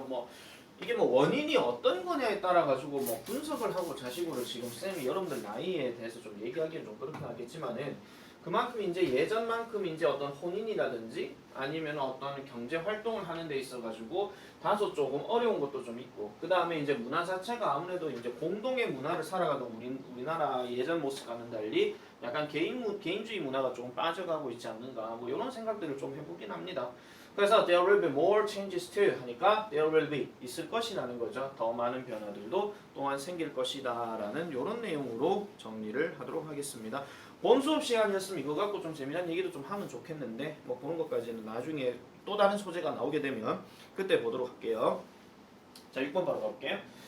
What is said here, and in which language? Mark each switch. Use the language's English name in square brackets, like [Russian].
[Korean] 뭐 이게 뭐 원인이 어떤 거냐에 따라 가지고 뭐 분석을 하고 자식으로 지금 쌤이 여러분들 나이에 대해서 좀 얘기하기는 좀 그렇긴 하겠지만은 그만큼 이제 예전만큼 이제 어떤 혼인이라든지 아니면 어떤 경제 활동을 하는 데 있어 가지고 다소 조금 어려운 것도 좀 있고 그 다음에 이제 문화 자체가 아무래도 이제 공동의 문화를 살아가던 우리나라 예전 모습과는 달리 약간 개인주의 문화가 조금 빠져가고 있지 않는가 뭐 이런 생각들을 좀 해보긴 합니다. [English] 그래서 there will be more changes too 하니까 there will be 있을 것이라는 거죠. [Korean] 더 많은 변화들도 또한 생길 것이다라는 이런 내용으로 정리를 하도록 하겠습니다. 본 수업 시간이었으면 이거 갖고 좀 재미난 얘기도 좀 하면 좋겠는데 뭐 그런 것까지는 나중에 또 다른 소재가 나오게 되면 그때 보도록 할게요. 자, 6번 바로 가볼게요.